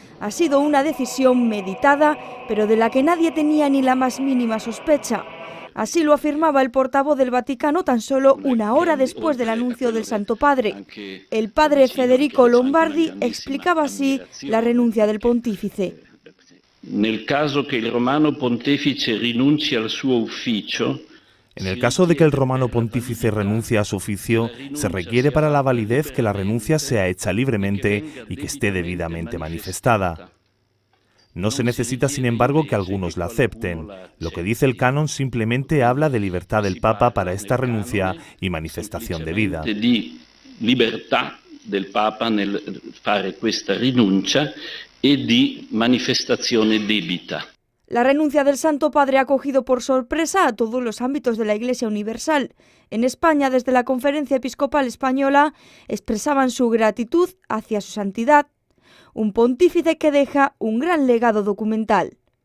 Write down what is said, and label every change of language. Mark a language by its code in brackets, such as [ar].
[es] Ha sido una decisión meditada, pero de la que nadie tenía ni la más mínima sospecha. Así lo afirmaba el portavoz del Vaticano tan solo una hora después del anuncio del Santo Padre. El padre Federico Lombardi explicaba así la renuncia del pontífice. [it] Nel caso che il Romano Pontefice rinunci al suo ufficio. [es] En el caso de que el romano pontífice renuncie a su oficio, se requiere para la validez que la renuncia sea hecha libremente y que esté debidamente manifestada. No se necesita, sin embargo, que algunos la acepten. Lo que dice el canon simplemente habla de libertad del Papa para esta renuncia y manifestación de vida. [it] Libertà del Papa nel fare questa rinuncia e di manifestazione debita. [es] La renuncia del Santo Padre ha cogido por sorpresa a todos los ámbitos de la Iglesia Universal. En España, desde la Conferencia Episcopal Española, expresaban su gratitud hacia su santidad, un pontífice que deja un gran legado documental.